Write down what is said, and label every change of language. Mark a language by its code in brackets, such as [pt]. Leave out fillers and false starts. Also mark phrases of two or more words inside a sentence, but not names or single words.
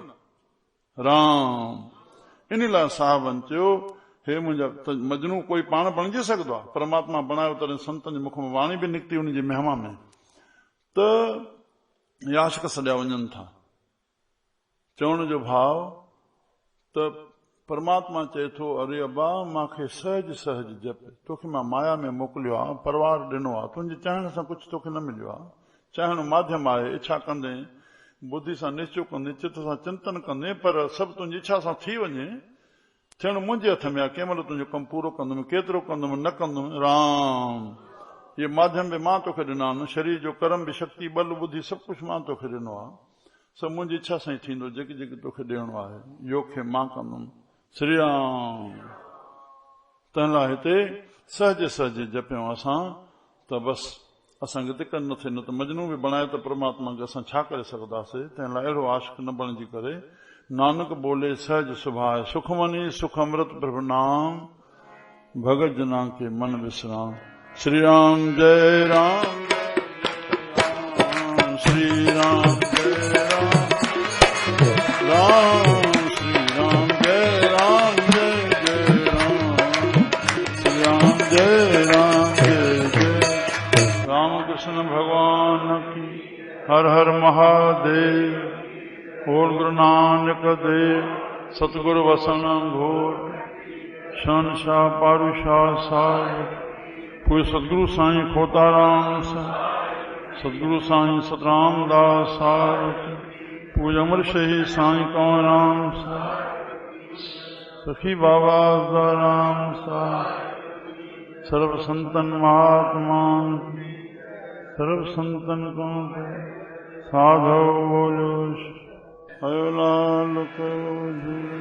[sd] राम इन लाइ साहिबनि चयो हे मुंहिंजा मजनू कोई पाण बणिजी सघंदो आहे? परमात्मा बणायो तॾहिं संतनि जे मुख में वाणी बि निकिती उनजी महिमा में। त आशिक सॼा वञनि था चवण जो भाव त परमात्मा चए थो अरे अबा मूंखे सहज सहज जप तोखे मां माया में मोकिलियो आहे परवार ॾिनो आहे तुंहिंजे चाहण सां कुझु तोखे न मिलियो आहे। चाहण माध्यम आहे इच्छा कंदे बुद्धि सां निश्चय कंदे चित सां चिंतन कंदे पर सभु तुंहिंजी इच्छा सां थी वञे थियण मुंहिंजे हथ में आहे। कंहिं महिल तुंहिंजो कमु पूरो कंदुमि केतिरो कंदुमि न कंदुमि। राम ये माध्यम बि मां तोखे ॾिना आहिनि शरीर जो कर्म बि शक्ति बल बुद्धि सभु कुझु मां तोखे ॾिनो आहे। सभु मुंहिंजी इच्छा सां ई थींदो जेके जेके तोखे ॾियणो आहे योग खे मां कंदुमि। श्री राम तंहिं लाइ हिते सहज सहज जपियूं असां त बसि असांखे दिक़त न थिए। न त मजनू बि बणाए त परमात्मा खे असां छा करे सघंदासीं। तंहिं लाइ अहिड़ो आशिक न बणिजी करे [pa] ਨਾਨਕ ਬੋਲੇ ਸਹਜ ਸੁਭਾਏ ਸੁਖਮਨੀ ਸੁਖ ਅੰਮ੍ਰਿਤ ਪ੍ਰਭੁ ਨਾਮ ਭਗਤ ਜਨਾ ਕੇ ਮਨ ਵਿਸ਼ਰਾਮ। [hi] श्री राम जय राम, श्री राम जय राम, राम श्री राम जय राम, जय जय राम, श्री राम जय राम, जय जय रामकृष्ण भगवान की। [sd] हर हर महादेव। बोल गुरु नानक देव सतगुरु वसन घोर, शहनशाह पारूशाह साहिब, पूज्य सतगुरु साईं खोताराम साहिब, सतगुरु साईं सतराम दास साहिब, पूज्य अमर शहीद साईं कंवरराम साहिब, सखी बाबा राम साहिब, सर्व संतन महात्मा, सर्व संतन को साधो बोलो। हयो लाल को